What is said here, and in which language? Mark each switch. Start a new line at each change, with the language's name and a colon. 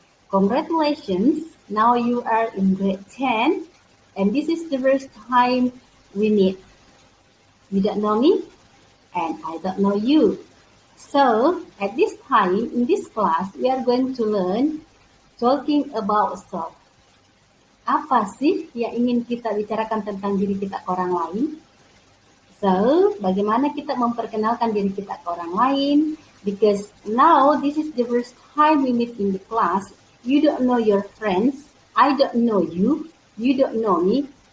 English: Congratulations, now you are in grade 10 and this is the first time we meet. You don't know me and I don't know you. So, at this time, in this class, we are going to learn talking about self.
Indonesian: Apa sih yang ingin kita bicarakan tentang diri kita ke orang lain? So, bagaimana kita memperkenalkan diri kita ke orang lain?
English: Because now this is the first time we meet in the class. You don't know your friends. I don't know you. You don't know me.